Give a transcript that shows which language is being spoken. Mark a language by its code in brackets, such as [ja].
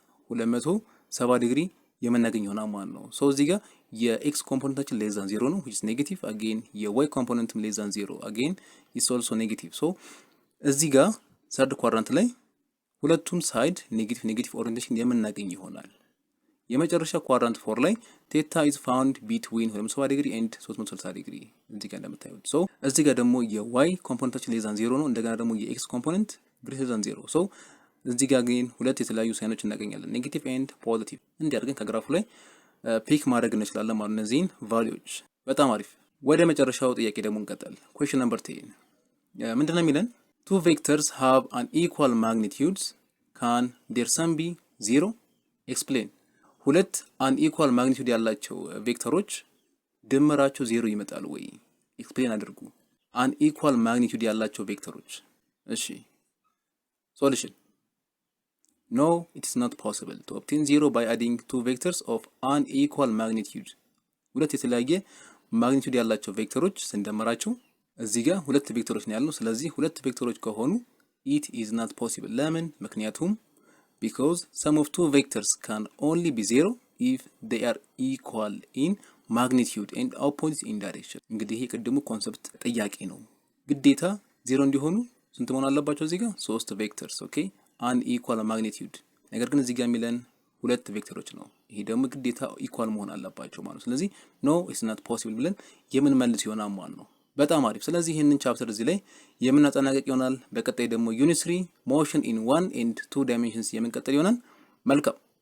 [am] 270 ዲግሪ የምናገኝ ይሆናል ማለት ነው። ሶ እዚህ ጋር የኤክስ ኮምፖነንታችን ሌስ ዛን 0 ነው [en] which is negative again [am] የዋይ ኮምፖነንትም ሌስ ዛን 0 [en] again is also negative። [am] ሶ እዚህ ጋር ሰርድ ኳድራንት ላይ ሁለቱም ሳይድ ኔጌቲቭ ኦሪየንቴሽን የምናገኝ ይሆናል። የመጨረሻ ኳድራንት 4 ላይ ቴታ ኢዝ ፋውንድ ቢትዊን 270 ዲግሪ ኤንድ 360 ዲግሪ እዚህ ጋር እንደምታዩት። ሶ እዚህ ጋር ደግሞ የዋይ ኮምፖነንታችን ሌስ ዛን 0 ነው። እንደገና ደግሞ የኤክስ ኮምፖነንት ግሬተር ዛን 0። ሶ እዚህ ጋር ግን ሁለት የተለያዩ ሳይኖች እናገኛለን፣ ኔጌቲቭ ኤንድ ፖዚቲቭ። እንዲያርገን ከግራፉ ላይ ፒክ ማድረግ እንችላለን ማለት እነዚህን ቫልዩዎች። በጣም አሪፍ። ወደ መጨረሻው ጥያቄ ደግሞ እንቀጥል። ኩዌስችን ነምበር 10 ምንድነው የሚለን? [en] two vectors have an equal magnitudes, can their sum be 0? [am] explain። ሁለት unequal magnitude ያላቸው ቬክተሮች ድምራቸው 0 ይመጣል ወይ? ኤክስፕሌን አድርጉ። unequal magnitude ያላቸው ቬክተሮች። እሺ [en] solution: no, it is not possible to obtain 0 by adding two vectors of unequal magnitude። [am] ሁለት የተለያየ ማግኒቱድ ያላቸው ቬክተሮች ስንደምራቸው እዚህ ጋር ሁለት ቬክተሮች ነው ያለው። ስለዚህ ሁለት ቬክተሮች ከሆኑ [en] it is not possible። [am] ለምን? ምክንያቱም [en] because sum of two vectors can only be 0 if they are equal in magnitude and opposite in direction። [am] እንግዲህ ይሄ ቅድሙ ኮንሰፕት ጥያቄ ነው። ግዴታ 0 እንዲሆኑ ስንት መሆን አለባቸው? እዚህ ጋር 3 ቬክተርስ ኦኬ unequal magnitude። ነገር ግን እዚህ ጋር የሚለን ሁለት ቬክተሮች ነው። ይሄ ደግሞ ግዴታ ኢኳል መሆን አለባቸው ማለት ነው። ስለዚህ [en] no it's not possible [am] ብለን የምንመልስ ይሆናል ማለት ነው። በጣም አሪፍ። ስለዚህ ይህንን ቻፕተር እዚህ ላይ የምናጠናቀቅ ይሆናል። በቀጣይ ደግሞ ዩኒት 3 motion in 1 and 2 dimensions የምንቀጥል ይሆናል። መልካም